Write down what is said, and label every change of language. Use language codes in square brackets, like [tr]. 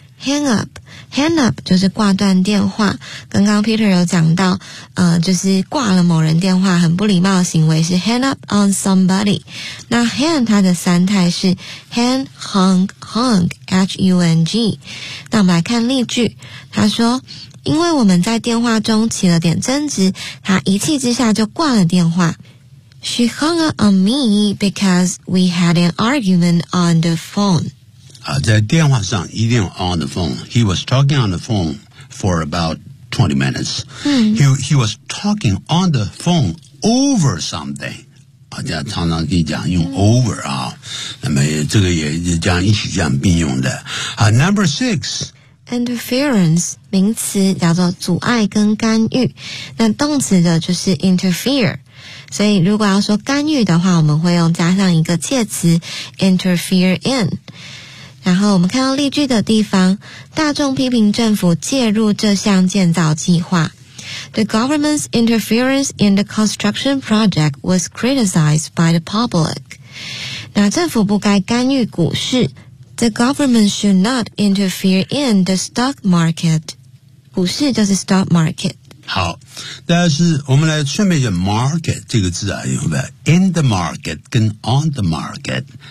[zh] hang up。 Hang up 就是挂断电话，刚刚 Peter 有讲到就是挂了某人电话很不礼貌的行为是 [en] hang up on somebody。 [zh] 那 hang 它的三态是 hang, hung, hung, H-U-N-G。那我们来看例句，他说因为我们在电话中起了点争执，他一气之下就挂了电话。 [en] She hung up on me because we had an argument on the phone。 [zh] 在电话上一定要 [en] on the phone。He was talking on the phone for about 20 minutes、He was talking on the phone over something、 [zh] 常常可以讲用 [en] over、 [zh] 那么这个也这样一起这样并用的、 [en] Number six， [zh] Interference， 名词叫做阻碍跟干预，那动词的就是 interfere。所以如果要说干预的话，我们会用加上一个介词 interfere in。然后我们看到例句的地方，大众批评政府介入这项建造计划。 [en] The government's interference in the construction project was criticized by the public. [zh] 那政府不该干预股市。 [en] The government should not interfere in the stock market. [zh] 股市就是 stock market。好，但是我们来顺便讲 market 这个字啊，有没有 in the market 跟 on the market？